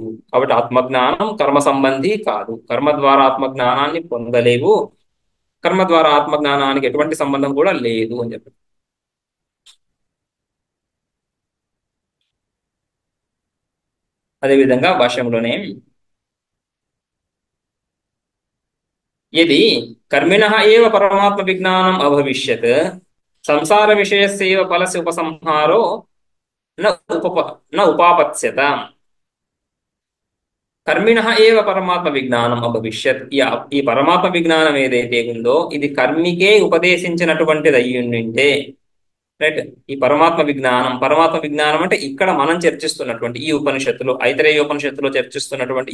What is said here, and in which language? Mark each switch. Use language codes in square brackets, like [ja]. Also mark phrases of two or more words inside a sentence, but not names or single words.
[te] కాబట్టి ఆత్మజ్ఞానం కర్మ సంబంధి కాదు. కర్మ ద్వారా ఆత్మజ్ఞానాన్ని పొందలేవు, కర్మ ద్వారా ఆత్మజ్ఞానానికి ఎటువంటి సంబంధం కూడా లేదు అని చెప్పి. అదేవిధంగా భాష్యంలోనే [sa] यदि कर्मिणः एव परमात्म विज्ञानम् अभविष्यत् संसार विषयस्यैव फलस्य उपसंहारो न उपापत्स्यत. कर्मिण एव परमात्म विज्ञानं अभविष्यत्. [te] ఈ పరమాత్మ విజ్ఞానం ఏదైతే ఉందో ఇది కర్మికే ఉపదేశించినటువంటిది అయ్యుండింటే, రైట్. ఈ పరమాత్మ విజ్ఞానం అంటే ఇక్కడ మనం చర్చిస్తున్నటువంటి ఈ ఉపనిషత్తులో, ఐతరేయ ఉపనిషత్తులో చర్చిస్తున్నటువంటి